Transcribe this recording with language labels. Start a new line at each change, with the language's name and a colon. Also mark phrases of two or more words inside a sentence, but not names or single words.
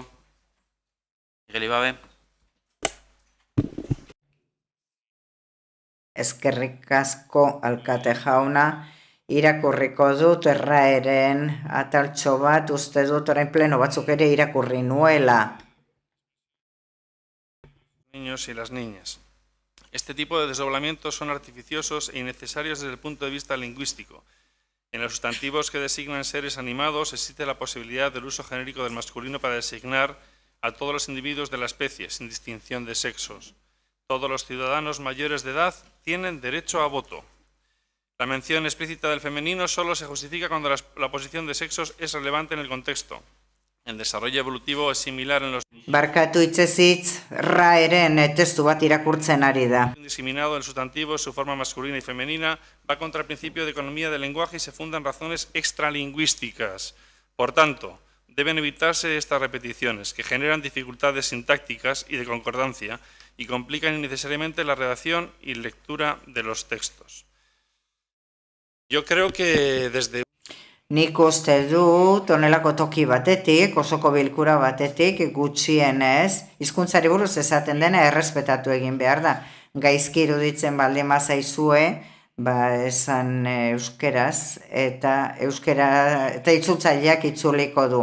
Basque: Miguel Ibabe. Eskerrik asko alkate jauna, irakurriko dut erraeren ataltxo bat, uste dut orain pleno batzuk ere irakurri nuela.
Spanish: Niños y las niñas. Este tipo de desdoblamientos son artificiosos e innecesarios desde el punto de vista lingüístico. En los sustantivos que designan seres animados existe la posibilidad del uso genérico del masculino para designar a todos los individuos de la especie, sin distinción de sexos. Todos los ciudadanos mayores de edad tienen derecho a voto. La mención explícita del femenino solo se justifica cuando la posición de sexos es relevante en el contexto. El desarrollo evolutivo es similar en los...
Basque: Barkatu hitzezitz, raeren testu bat irakurtzen ari da.
Spanish: Discriminado el sustantivo en su forma masculina y femenina va contra el principio de economía del lenguaje y se fundan razones extralingüísticas. Por tanto, deben evitarse estas repeticiones que generan dificultades sintácticas y de concordancia y complican innecesariamente la redacción y lectura de los textos. Yo creo que desde...
Basque: Nik uste dut, honelako toki batetik, osoko bilkura batetik, gutxienez, hizkuntzari buruz esaten dena errespetatu egin behar da. Gaizki iruditzen baldin bazaizue, esan euskeraz, eta itzultzaileak itzuliko du.